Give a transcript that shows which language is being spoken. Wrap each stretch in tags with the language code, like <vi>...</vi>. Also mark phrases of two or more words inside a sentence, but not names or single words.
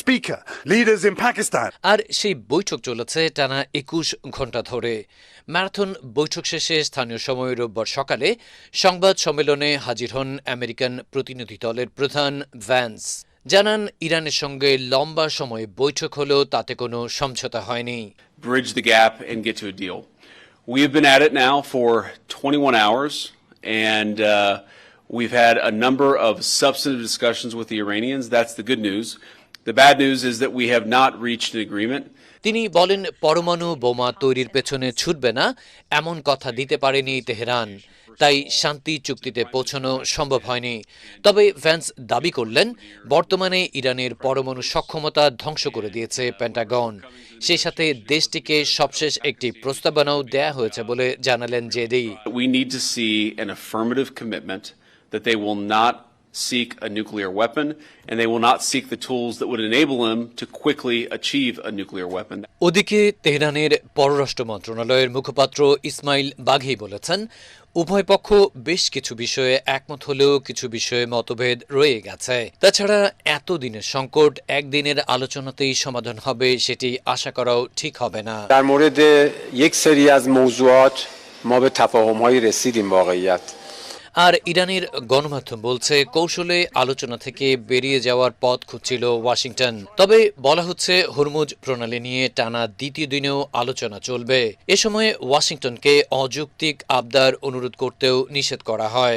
<bn>আর সেই বৈঠক চলেছে টানা 21 ঘণ্টা ধরে। ম্যারাথন বৈঠক শেষে স্থানীয় সময় রোববার সকালে সংবাদ সম্মেলনে হাজির হন আমেরিকান প্রতিনিধি দলের প্রধান ভ্যান্স। জানান, ইরানের সঙ্গে লম্বা সময় বৈঠক হলেও তাতে কোনো সমঝোতা হয়নি।</bn> <en>Bridge the gap and get to a deal. We have been at it now for 21 hours and we've had a number of substantive discussions with the Iranians. That's the good news. The bad news is that we have not reached an agreement.</en> <bn>তিনি বলেন, পরমাণু বোমা তৈরির পেছনে ছুটবে না এমন কথা দিতে পারেনি তেহরান, তাই শান্তি চুক্তিতে পৌঁছানো সম্ভব হয়নি। তবে ভ্যান্স দাবি করলেন, বর্তমানে ইরানের পরমাণু সক্ষমতা ধ্বংস করে দিয়েছে পেন্টাগন। সেই সাথে দেশটিকে সবশেষ একটি প্রস্তাবনাও দেয়া হয়েছে বলে জানালেন জেডি।</bn> <en>We need to see an affirmative commitment that they will not seek a nuclear weapon and they will not seek the tools that would enable them to quickly achieve a nuclear weapon.</en> <bn>ওদিকে তেহরানের পররাষ্ট্র মন্ত্রণালয়ের মুখপাত্র ইসমাইল বাঘি বলেছেন, উভয় পক্ষ বেশ কিছু বিষয়ে একমত হলেও কিছু বিষয়ে মতভেদ রয়ে গেছে। তাছাড়া এতদিনের সংকট একদিনের আলোচনাতেই সমাধান হবে সেটি আশা করাও ঠিক হবে না।</bn> <fa>در مورد یک سری از موضوعات ما به تفاهم‌هایی رسیدیم واقعیت।</fa> <bn>আর ইরানের গণমাধ্যম বলছে, কৌশলে আলোচনা থেকে বেরিয়ে যাওয়ার পথ খুঁজছিল ওয়াশিংটন। তবে বলা হচ্ছে, হরমুজ প্রণালী নিয়ে টানা দ্বিতীয় দিনেও আলোচনা চলবে। এ সময় ওয়াশিংটনকে অযৌক্তিক আবদার অনুরোধ করতেও নিষেধ করা হয়।</bn>